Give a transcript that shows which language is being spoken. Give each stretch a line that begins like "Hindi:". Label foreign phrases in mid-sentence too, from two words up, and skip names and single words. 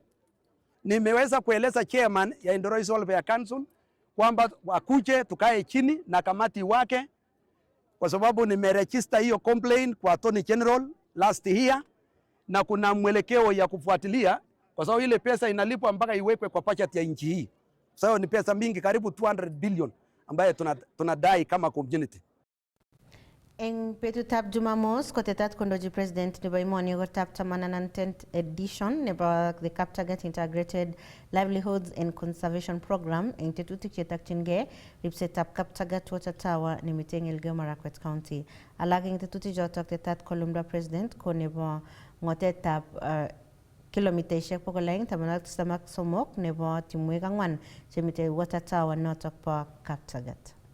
Swahili: Nimeweza kueleza chairman ya Endorois Welfare Council kwamba wakuje tukae chini na kamati wake, kwa sababu nimeregister hiyo complaint kwa
English: Attorney General last year,
Swahili: na kuna mwelekeo ya kufuatilia, kwa sababu ile pesa inalipwa mpaka iwekwe kwa budget ya nchi hii. Sasa ni pesa mingi, karibu 200 billion ambayo tunadai kama community.
Kalenjin: Eng betutab Jumamos kotetat kondochi president nebo emoni kotab
English: 10th edition
Kalenjin: nebo the Kaptagat Integrated Livelihoods and Conservation Program eng tetutik chetakyingei ripsetab Kaptagat Water Tower nemite eng Elgeyo Marakwet County. Alak eng tetutik chotok tetat kolumda president ko nebo ngotetab kilomitaishek 293 nebo timwek 4 chemite Water Tower notok po Kaptagat.